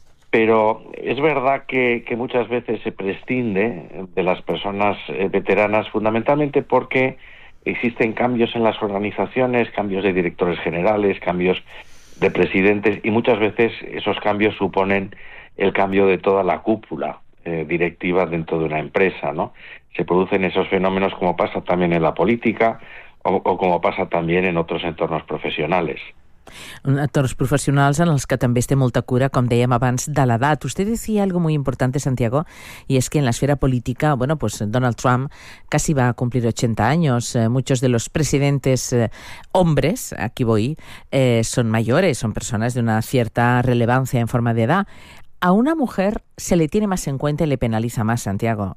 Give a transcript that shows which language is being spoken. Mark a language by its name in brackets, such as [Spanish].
[Spanish] Pero es verdad que muchas veces se prescinde de las personas veteranas, fundamentalmente porque existen cambios en las organizaciones, cambios de directores generales, cambios de presidentes, y muchas veces esos cambios suponen el cambio de toda la cúpula directiva dentro de una empresa, ¿no? Se producen esos fenómenos, como pasa también en la política o como pasa también en otros entornos profesionales. [Catalan] Entornos professionals en els que també es té molta cura, com dèiem abans, de l'edat. Vostè [Spanish] decía algo muy importante, Santiago, y es que en la esfera política, bueno, pues Donald Trump casi va a cumplir 80 años. Muchos de los presidentes hombres, aquí voy, son mayores, son personas de una cierta relevancia en forma de edad. A una mujer se le tiene más en cuenta y le penaliza más, Santiago.